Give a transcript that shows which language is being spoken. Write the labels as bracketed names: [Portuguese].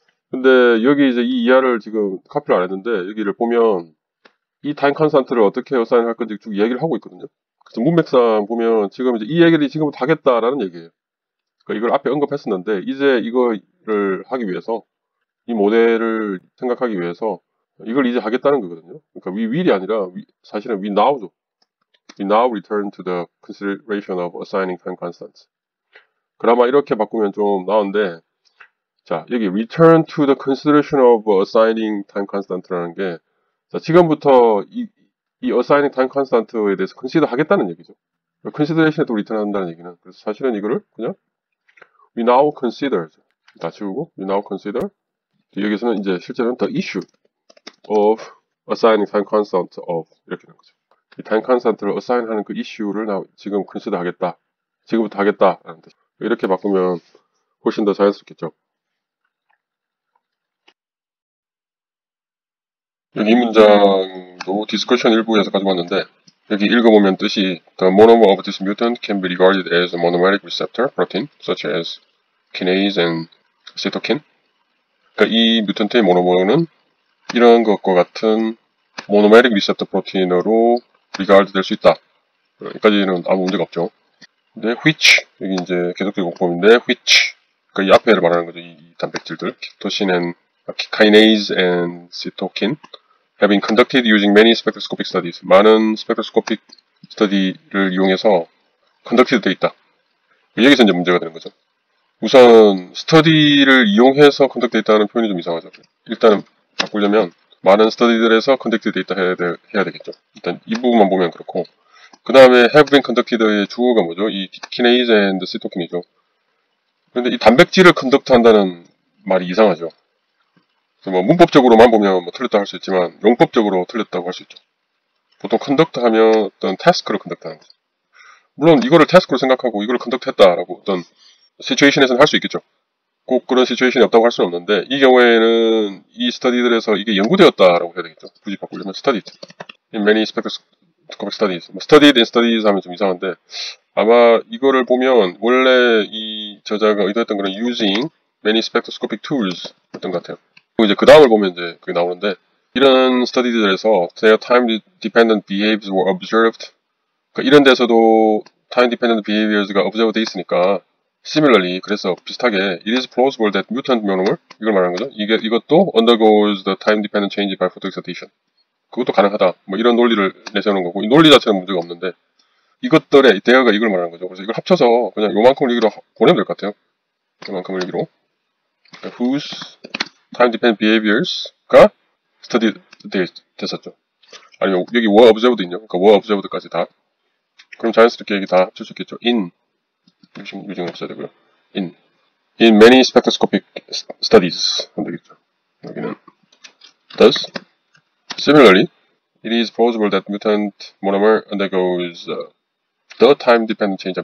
[Korean] 근데 여기 이제 이 이하를 지금 카피를 안 했는데 여기를 보면 이 타임 컨스탄트를 어떻게 어사인 할 건지 쭉 이야기를 하고 있거든요. 그래서 문맥상 보면 지금 이제 이 얘기를 지금부터 하겠다라는 얘기예요. 그러니까 이걸 앞에 언급했었는데 이제 이거를 하기 위해서 이 모델을 생각하기 위해서 이걸 이제 하겠다는 거거든요. 그러니까 we will이 아니라 사실은 we now죠. [English] We now return to the consideration of assigning time constants. [Korean] 그나마 이렇게 바꾸면 좀 나은데 자 여기 [English] return to the consideration of assigning time constant [Korean] 라는 게 자, 지금부터 이 assigning time constant에 대해서 consider 하겠다는 얘기죠. consideration에 또 return 한다는 얘기는 그래서 사실은 이거를 그냥 we now consider 다 지우고 we now consider 여기서는 이제 실제로는 [English] the issue of assigning time constant of [Korean] 이렇게 되는 거죠. 이 time constant를 assign 하는 그 issue를 지금 consider 하겠다. 지금부터 하겠다라는 뜻. 이렇게 바꾸면 훨씬 더 자연스럽겠죠. 여기 이 문장도 디스커션 일부에서 가져왔는데 여기 읽어보면 뜻이 [English] The monomer of this mutant can be regarded as a monomeric receptor protein such as kinase and cytokine. [Korean] 그러니까 이 뮤턴트의 모노머는 이런 것과 같은 모노메릭 리셉터 프로틴으로 regard 될 수 있다. 여기까지는 아무 문제가 없죠. 근데 which 여기 이제 계속적인 공법인데 which 그러니까 이 앞에를 말하는 거죠. [English] 이 단백질들 키토신 and kinase and cytokine have been conducted using many spectroscopic studies. [Korean] 많은 스펙트로스코픽 스터디를 이용해서 conducted 되어 있다. 여기서 이제 문제가 되는 거죠. 우선 스터디를 이용해서 컨덕트 있다는 표현이 좀 이상하죠. 일단은 바꾸려면 많은 스터디들에서 컨덕트 있다 해야 되겠죠. 일단 이 부분만 보면 그렇고, 그 다음에 have been conducted의 주어가 뭐죠? 이 kinase and cytokin이죠. 그런데 이 단백질을 컨덕트 한다는 말이 이상하죠. 그래서 뭐 문법적으로만 보면 뭐 틀렸다 할 수 있지만 용법적으로 틀렸다고 할 수 있죠. 보통 컨덕트 하면 어떤 태스크를 컨덕트 하는 거죠. 물론 이거를 태스크로 생각하고 이거를 컨덕트 했다라고 어떤 시츄에이션에서는 할 수 있겠죠. 꼭 그런 시츄에이션이 없다고 할 수는 없는데, 이 경우에는 이 스터디들에서 이게 연구되었다라고 해야 되겠죠. 굳이 바꾸려면 [English] studied in many spectroscopic studies. [Korean] studied in studies 하면 좀 이상한데, 아마 이거를 보면 원래 이 저자가 의도했던 그런 [English] using many spectroscopic tools [Korean] 였던 것 같아요. 그리고 이제 그 다음을 보면 이제 그게 나오는데, 이런 스터디들에서 [English] their time dependent behaviors were observed. [Korean] 그러니까 이런 데서도 [English] time dependent behaviors가 observed 돼 있으니까 similarly, [Korean] 그래서 비슷하게 [English] it is plausible that mutant monomer, [Korean] 이걸 말하는 거죠. 이것도 [English] undergoes the time dependent change by photoexcitation. [Korean] 그것도 가능하다. 뭐 이런 논리를 내세우는 거고, 이 논리 자체는 문제가 없는데, 이것들의 대화가 이걸 말하는 거죠. 그래서 이걸 합쳐서 그냥 요만큼을 여기로 보내면 될 것 같아요. 요만큼을 여기로. [English] 그러니까 whose time dependent behaviors가 study 됐었죠. [Korean] 아니면 여기 were observed 있냐? 그러니까 were observed까지 다. 그럼 자연스럽게 여기 다 합칠 수 있겠죠. in 유징 없어야 되고요. [English] in many spectroscopic studies 하면 되겠죠. [Korean] 여기는 [English] thus similarly it is plausible that mutant monomer undergoes the time dependent change.